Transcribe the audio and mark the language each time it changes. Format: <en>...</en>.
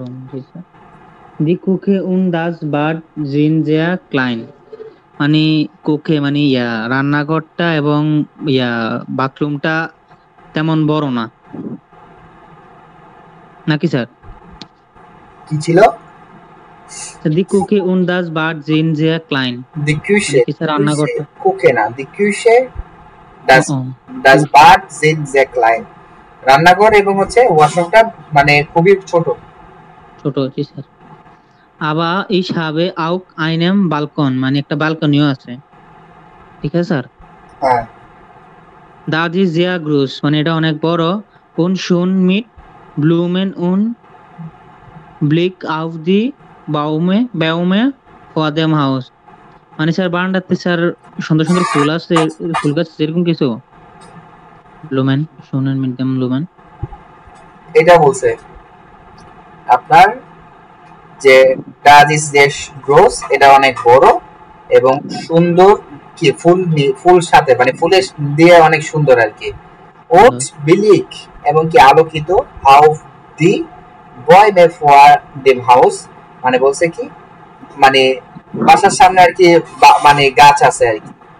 <bn>ঠিক আছে।</bn> <de>Die Küche und das Bad sind sehr klein</de> <bn>মানে কুকে মানে রান্নাঘরটা এবং বাথরুমটা তেমন বড় না নাকি স্যার? কি ছিল?</bn> <de>Die Küche und das Bad sind sehr klein. Die Küche</de> <bn>sir রান্নাঘরটা কুকে না,</bn> <de>die Küche das Bad sind sehr klein,</de> <bn>রান্নাঘর এবং হচ্ছে ওয়াশরুমটা মানে খুবই ছোট জি স্যার। আবার</bn> <de>ich habe auch einen Balkon</de> <bn>মানে একটা ব্যালকনিও আছে, ঠিক আছে স্যার? হ্যাঁ</bn> <de>das ist sehr groß</de> <bn>মানে এটা অনেক বড়,</bn> <de>und schön mit Blumen und Blick auf die Bäume vor dem Haus</de> <bn>মানে স্যার বারান্দাতে স্যার সুন্দর সুন্দর ফুল আছে, ফুল গাছ এরকম কিছু।</bn> <de>Blumen schön mit dem Blumen</de> <bn>এটা বলছে আপনার যে</bn> <de>das ist sehr groß</de> <bn>এটা অনেক বড় এবং সুন্দর কি ফুল সাথে মানে ফুলের দিয়ে অনেক সুন্দর আর কি, und billig এবং কি আলোকিত</bn> <de>auf die Bäume vor dem Haus</de> <bn>মানে বলছে কি মানে বাসার সামনে আর কি মানে গাছ আছে আর কি।</bn>